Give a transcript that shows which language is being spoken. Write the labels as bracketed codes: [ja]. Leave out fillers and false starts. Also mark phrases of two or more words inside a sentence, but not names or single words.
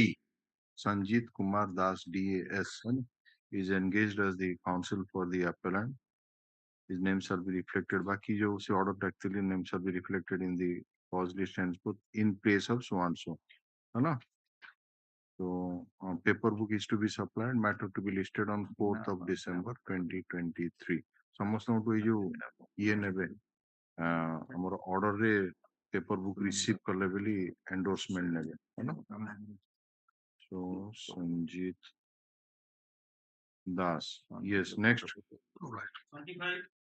[en] Sanjit Kumar Das DAS is engaged as the counsel for the appellant. His name shall be reflected. [hi] Baki jo se [en] order actually name shall be reflected in the cause list and put in place of so and so. Hello. So paper book is to be supplied. Matter to be listed on 4th of December 2023. [or] ସମସ୍ତଙ୍କୁ ଏଇ ଯୋଉ ଇଏ ନେବେ ଆମର ଅର୍ଡରରେ [en] paper book receive [or] କଲେ ବୋଲି endorsement ନେବେ. [en] So Sanjit Das. Yes, next. All right. 25.